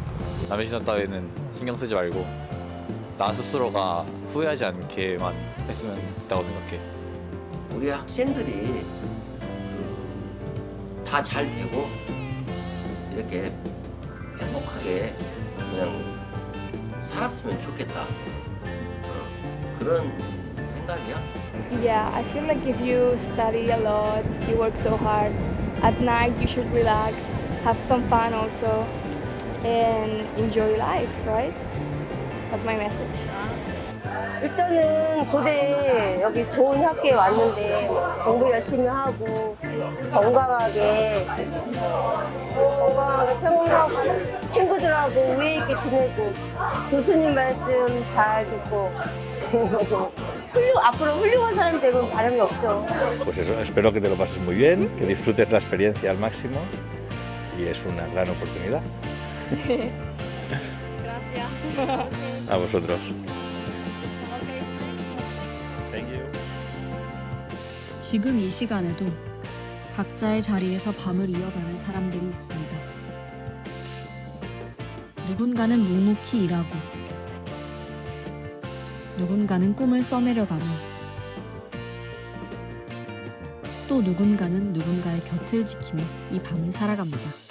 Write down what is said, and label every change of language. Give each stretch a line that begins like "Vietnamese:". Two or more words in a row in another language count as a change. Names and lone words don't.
Korean: 남의 시선 따위는 신경 쓰지 말고 나 스스로가 후회하지 않게만 했으면 좋다고 생각해. 우리 학생들이 다 잘 되고 이렇게 행복하게 그냥 살았으면 좋겠다. 그런 생각이야.
English: Yeah, I feel like if you study a lot, you work so hard, at night you should relax, have some fun also, and enjoy life, right? That's my message.
Korean: 일단은 고대 여기 좋은 학교에 왔는데 공부 열심히 하고 건강하게 생활하고 친구들하고 우애 있게 지내고 교수님 말씀 잘 듣고 앞으로 훌륭한 사람 되면 바람이 없죠.
Spanish: Pues eso, espero que te lo pases muy bien, que disfrutes la experiencia al máximo y es una gran oportunidad. Gracias. A vosotros.
Korean: 지금 이 시간에도 각자의 자리에서 밤을 이어가는 사람들이 있습니다. 누군가는 묵묵히 일하고, 누군가는 꿈을 써내려가며, 또 누군가는 누군가의 곁을 지키며 이 밤을 살아갑니다.